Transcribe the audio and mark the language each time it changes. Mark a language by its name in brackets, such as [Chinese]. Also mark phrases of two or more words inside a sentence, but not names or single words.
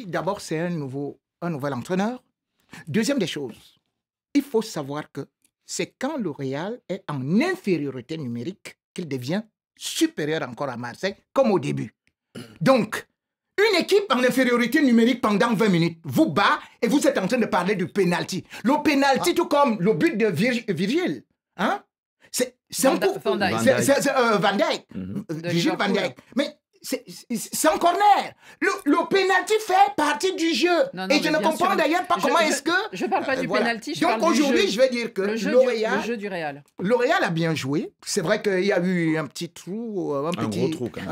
[French] D'abord, c'est un nouvel entraîneur. Deuxième des choses, il faut savoir que c'est quand le Real est en infériorité numérique qu'il devient supérieur encore à Marseille, comme au début. Donc, une équipe en infériorité numérique pendant 20 minutes vous bat et vous êtes en train de parler du penalty. Le penalty, tout comme le but de Virgile, hein? C'est un coup. Van Dijk. C'est Van Dijk. Mhm. De Virgile Van Liverpool. Dijk. Mais c'est un corner. Le penalty fait partie du jeu. Non, Et je ne bien comprends sûr. d'ailleurs pas comment est-ce que... Je parle pas du voilà. penalty, je Donc parle du aujourd'hui, jeu. je vais dire que Le jeu L'Oréal... le jeu du Real. L'Oréal a bien joué. C'est vrai qu'il y a eu un petit trou, gros trou, quand même.